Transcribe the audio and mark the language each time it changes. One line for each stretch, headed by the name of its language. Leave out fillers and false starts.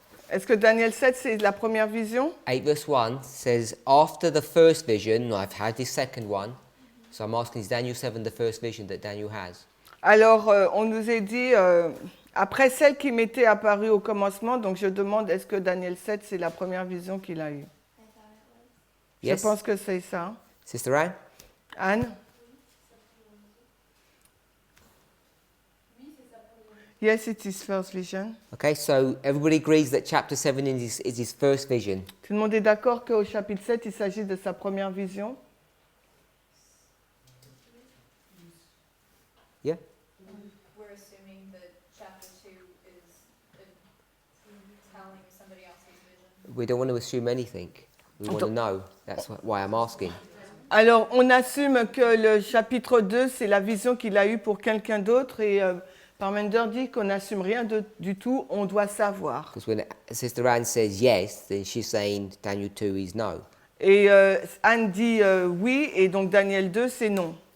French: Est-ce que Daniel 7, c'est la première vision?
English: 8 verse 1 says, after the first vision, I've had this second one. So I'm asking, is Daniel 7 the first vision that Daniel has?
French: Alors, on nous a dit, après celle qui m'était apparue au commencement, donc je demande, est-ce que Daniel 7, c'est la première vision qu'il a eue?
English: Yes.
French: Je pense que c'est ça.
English: Sister Anne? Anne? Yes, it is first vision. Okay, so everybody agrees that chapter 7 is his first vision.
French: Tout le monde est d'accord qu'au chapitre 7, il s'agit de sa première vision?
English: Yeah? We're assuming that chapter 2 is telling somebody else's vision. We don't want to assume anything. We want to know. That's why I'm asking.
French: Alors, on assume que le chapitre 2, c'est la vision qu'il a eue pour quelqu'un d'autre et Parminder dit qu'on n'assume rien du tout, on doit savoir.
English: Because when Sister Anne says yes, then she's saying Daniel 2 is no.
French: Et Anne dit oui, et donc Daniel 2, c'est non.